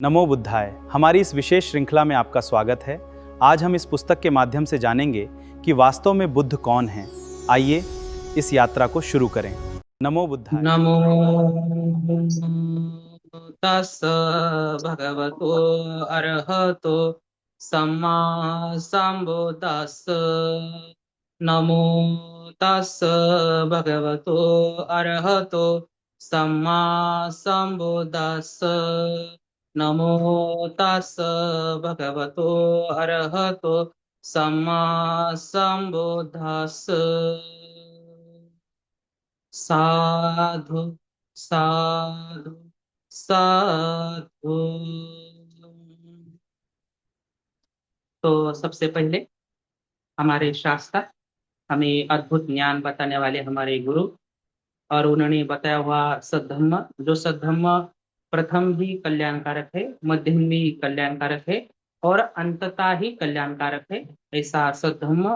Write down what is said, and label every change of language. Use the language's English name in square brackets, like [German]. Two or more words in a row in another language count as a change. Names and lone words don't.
[Sanskrit] नमो बुद्धाय। [Hindi] हमारी इस विशेष श्रृंखला में आपका स्वागत है। आज हम इस पुस्तक के माध्यम से जानेंगे कि वास्तव में बुद्ध कौन हैं। आइए इस यात्रा को शुरू करें। [Sanskrit] नमो बुद्धाय। [Pali] नमो तस् भगवतो अरहतो सम्मा सम्बुद्दस्स। नमो तस् भगवतो अरहतो सम्मा सम्बुद्दस्स। नमो तस् भगवतो अरहतो सम्मा सम्बुद्दस्स। साधु साधु साधु। [Hindi] तो सबसे पहले हमारे शास्त्र हमें अद्भुत ज्ञान बताने वाले हमारे गुरु, और उन्होंने बताया हुआ सद्धम्म, जो सद्धम्म प्रथम भी कल्याणकारक है, मध्यम भी कल्याणकारक है और अंततः ही कल्याणकारक है, ऐसा सद्धम्म।